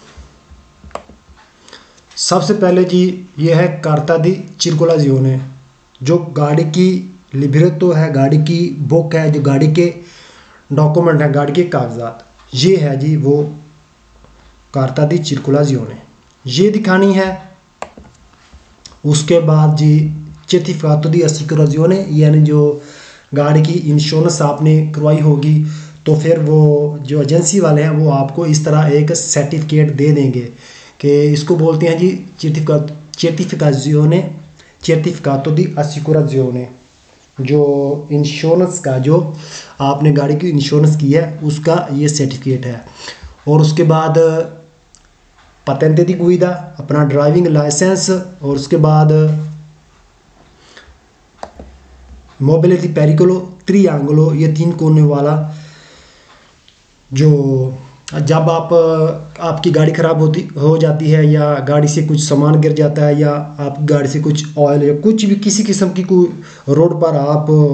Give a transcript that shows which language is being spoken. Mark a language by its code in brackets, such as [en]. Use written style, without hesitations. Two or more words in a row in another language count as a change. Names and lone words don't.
[hi] सबसे पहले जी ये है [it] carta di circolazione, [hi] जो गाड़ी की लिबरेटो है, गाड़ी की बुक है, जो गाड़ी के डॉक्यूमेंट है, गाड़ी के कागजात, ये है जी वो [it] carta di circolazione, [hi] ये दिखानी है। उसके बाद जी [it] certificato di assicurazione, [hi] यानी जो गाड़ी की इंश्योरेंस आपने करवाई होगी, तो फिर वो जो एजेंसी वाले हैं वो आपको इस तरह एक सर्टिफिकेट दे देंगे कि इसको बोलते हैं जी [it] certificato di assicurazione, [hi] जो इंश्योरेंस का, जो आपने गाड़ी की इंश्योरेंस की है उसका ये सर्टिफिकेट है। और उसके बाद [it] patente di guida, [hi] अपना [en] driving license, [hi] और उसके बाद [it] mobile di pericolo triangolo, [hi] ये 3 कोने वाला, जो जब आपकी गाड़ी ख़राब हो जाती है या गाड़ी से कुछ सामान गिर जाता है या आप गाड़ी से कुछ ऑयल या कुछ भी किसी किस्म की कोई रोड पर आप